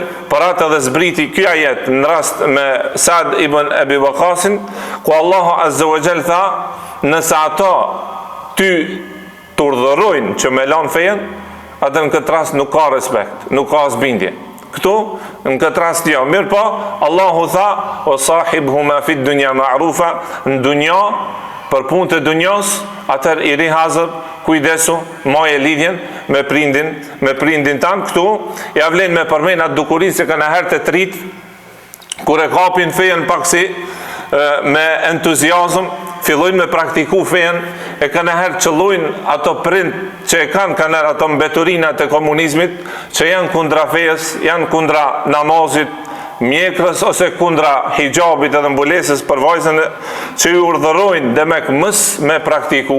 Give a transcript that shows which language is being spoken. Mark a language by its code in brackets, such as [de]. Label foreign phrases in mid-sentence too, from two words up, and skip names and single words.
[sq] Për atë edhe zbriti ky ajet në rast me Sa'd ibn Abi Waqqasin, ku Allahu [ar] عز وجل [sq] tha, nëse ato ty të urdhërojnë që me lanë fejen, atë në këtë rast nuk ka respekt, nuk ka asbindje. Këtu, në këtë rast jo. Mirë po, Allahu tha, o [ar] صاحبهما في الدنيا معروفا, [sq] në dunja, për punë të dunjas, atër i ri hazër, kujdesu, moje lidhjen me prindin tanë. Këtu, ja vlen me përmen atë dukurin se kanë herë të trit, kur e kapin fejen paksi me entuziazm, fillojnë me praktiku fejen, e kanë herë qëllojnë ato prind që e kanë herë ato mbeturinat e komunizmit, që janë kundra fejes, janë kundra namazit, mjekrës, ose kundra hijabit edhe mbulesës për vajzën, që ju urdhërojnë dhe mës me praktiku.